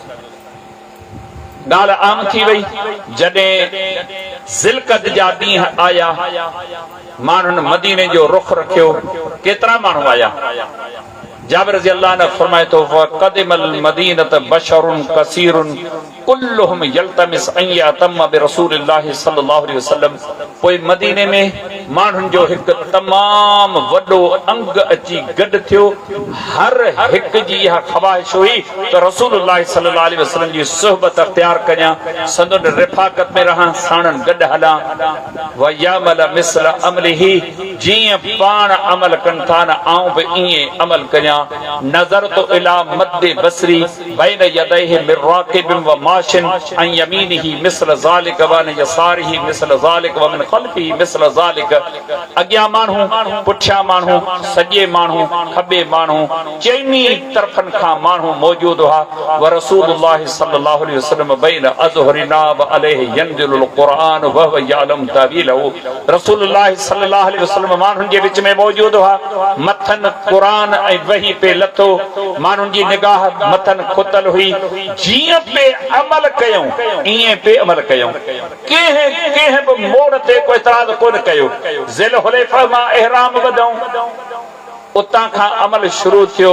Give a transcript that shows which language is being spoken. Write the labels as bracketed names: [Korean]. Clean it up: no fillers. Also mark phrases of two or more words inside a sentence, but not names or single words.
[Sindhi] ॻाल्हि आम थी वई। जॾहिं ज़िलक़द जा ॾींहं आया, माण्हुनि मदीने जो रुख रखियो। केतिरा माण्हू आया? जाबिर रज़ियल्लाहु अन्हु फरमाए थो [Arabic] قدم المدينة بشر كثير كلهم يلتمس أن يأتم برسول الله صلى الله عليه وسلم. [Sindhi] पोइ मदीने में माण्हुनि जो हिकु तमामु वॾो अंग अची गॾु थियो। हर हिकु जी इहा ख़वाहिश हुई त [Arabic] رسول الله صلى الله عليه وسلم [Sindhi] जी सुहबत अख़्तियार कयां, संदुन रिफ़ाक़त में रहां, साणनि गॾु हलां। [Arabic] ويعمل مثل عمله, [Sindhi] जीअं पाण अमल कनि था न आऊं बि ईअं अमल कयां। [Arabic] نظرت إلى مد بصري بين يديه من راكب وماش وعن يمينه مثل ذلك وعن يساره مثل ذلك ومن خلفه مثل ذلك व अन यसारिही मिस्ल ज़ालिक व मिन ख़ल्फ़िही मिस्ल ज़ालिक। [Sindhi] अॻियां माण्हू, पुठियां माण्हू, सॼे माण्हू, खॿे माण्हू, चइनी तरफ़नि खां माण्हू मौजूद हुआ। [Arabic] ورسول الله صلى الله عليه وسلم بين أظهرنا وعليه ينزل القرآن وهو يعلم تأويله. رسول الله صلى الله عليه وسلم [Sindhi] माण्हुनि जे विच में मौजूद हुआ। मथनि क़ुरान ऐं वही पे लथो, माण्हुनि जी निगाह मथनि खुतल हुई। जीअं पे अमल कयूं ईअं पे अमल कयूं, कंहिं बि मोड़ ते कोई एतराज़ कोन कयो। ज़िल हुलैफ़ा मां इहराम वधऊं, उतां खां अमल शुरू थियो।